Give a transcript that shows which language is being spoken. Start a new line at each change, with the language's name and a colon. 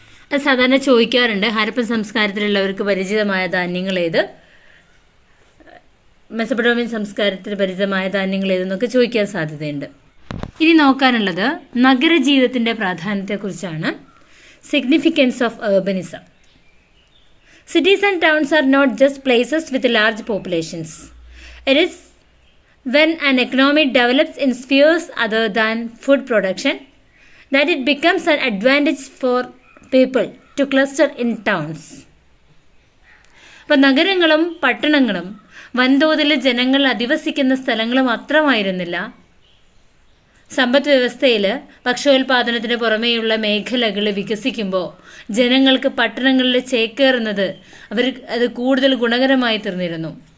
Malayalam: അത് സാധാരണ ചോദിക്കാറുണ്ട്, ഹരപ്പൻ സംസ്കാരത്തിലുള്ളവർക്ക് പരിചിതമായ ധാന്യങ്ങൾ ഏത്, മെസപ്പൊട്ടേമിയൻ സംസ്കാരത്തിന് പരിചിതമായ ധാന്യങ്ങൾ ഏതെന്നൊക്കെ ചോദിക്കാൻ സാധ്യതയുണ്ട്. ഇനി നോക്കാനുള്ളത് നഗരജീവിതത്തിൻ്റെ പ്രാധാന്യത്തെക്കുറിച്ചാണ്.
English: Significance of urbanism. Cities and towns are not just places with large populations. It is when an economy develops in spheres other than food production that it becomes an advantage for people to cluster in towns.
Malayalam: അപ്പോൾ നഗരങ്ങളും പട്ടണങ്ങളും വൻതോതിൽ ജനങ്ങൾ അധിവസിക്കുന്ന സ്ഥലങ്ങൾ മാത്രമായിരുന്നില്ല. സമ്പദ് വ്യവസ്ഥയിൽ ഭക്ഷ്യോൽപാദനത്തിന് പുറമേയുള്ള മേഖലകൾ വികസിക്കുമ്പോൾ ജനങ്ങൾക്ക് പട്ടണങ്ങളിൽ ചേക്കേറുന്നത് അത് കൂടുതൽ ഗുണകരമായി തീർന്നിരുന്നു.